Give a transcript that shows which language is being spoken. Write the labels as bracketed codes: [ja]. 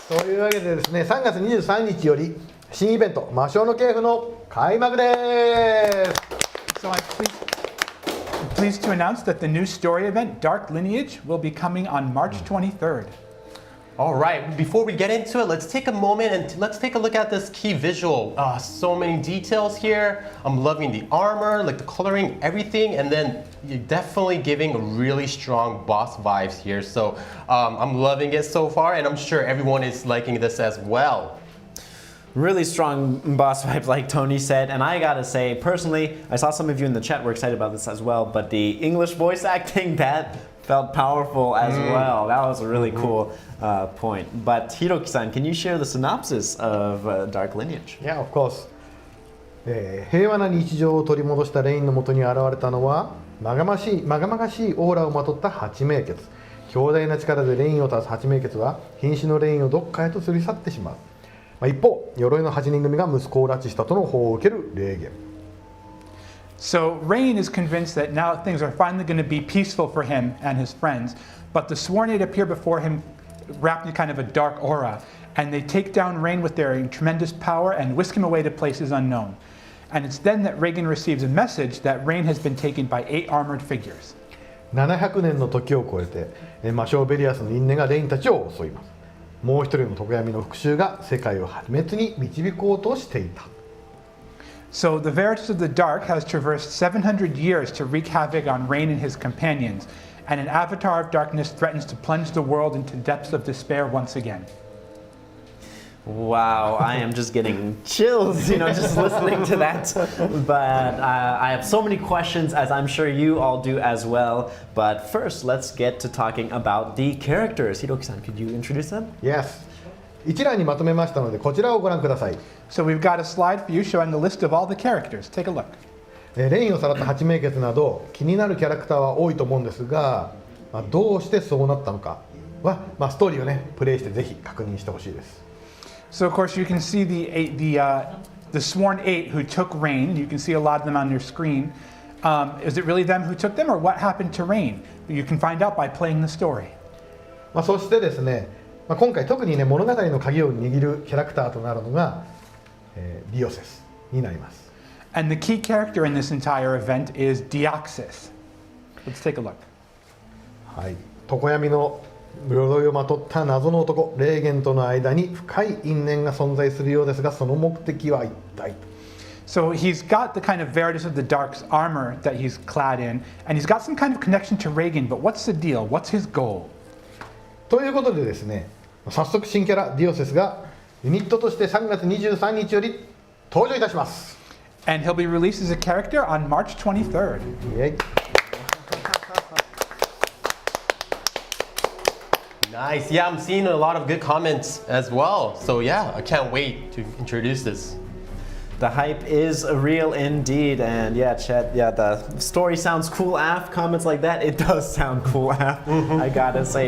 [ja] いうわけでですね、3月23日より新イベント魔性の系譜の開幕です。 [en] So I'm pleased to announce that the new story event, Dark Lineage, will be coming on March 23rd. All right, before we get into it, let's take a moment and let's take a look at this key visual. So many details here. I'm loving the armor, like the coloring, everything, and then you're definitely giving really strong boss vibes here. So I'm loving it so far, and I'm sure everyone is liking this as well. Really strong boss vibes, like Tony said, and I gotta say, personally, I saw some of you in the chat were excited about this as well, but the English voice acting, that felt powerful as well. That was a really cool point. But Hiroki-san, can you share the synopsis of Dark Lineage? Yeah, of course. [ja] 平和な日常を取り戻したレインのもとに現れたのはまがまがしいオーラをまとった八名傑。強大な力でレインを立つ八名傑は瀕死のレインをどっかへと連れ去ってしまう。一方、鎧の8人組が息子を拉致したとの報を受ける霊言。 [en] So Rain is convinced that now things are finally going to be peaceful for him and his friends, but the Sworn Eight appear before him wrapped in kind of a dark aura, and they take down Rain with their tremendous power and whisk him away to places unknown. And it's then that Reagan receives a message that Rain has been taken by 8 armored figures. [ja] 700年の時を超えて魔性ベリアスの因縁がレインたちを襲います。もう一人の常闇の復讐が世界を破滅に導こうとしていた。 [en] So the Veritas of the Dark has traversed 700 years to wreak havoc on Rain and his companions, and an avatar of darkness threatens to plunge the world into depths of despair once again. Wow, I am just getting chills, just listening to that. But I have so many questions, as I'm sure you all do as well. But first, let's get to talking about the characters. Hiroki-san, could you introduce them? Yes. [ja] 一覧にまとめましたので、こちらをご覧ください。 [en] So we've got a slide for you showing a list of all the characters. Take a look. [ja] レインをさらった八名傑など気になるキャラクターは多いと思うんですが、どうしてそうなったのかは、ストーリーをねプレイしてぜひ確認してほしいです。 [en] So of course you can see the Sworn Eight who took Rain. You can see a lot of them on your screen. Is it really them who took them, or what happened to Rain? You can find out by playing the story. [ja] そしてですね、今回特にね物語の鍵を握るキャラクターとなるのが、ディオセスになります。 [en] And the key character in this entire event is Deoxys. Let's take a look. [ja] はい、常闇の鎧をまとった謎の男レーゲンとの間に深い因縁が存在するようですが、その目的は一体。 [en] So he's got the kind of Veritas of the Dark's armor that he's clad in, and he's got some kind of connection to Reagan, but what's the deal? What's his goal? [ja] ということでですね、早速新キャラディオセスがユニットとして3月23日より登場いたします。 [en] And he'll be released as a character on March 23rd. イエイ。 Nice. Yeah, I'm seeing a lot of good comments as well. So yeah, I can't wait to introduce this. The hype is real indeed, and yeah, chat, the story sounds cool af, comments like that, it does sound cool af, I gotta say.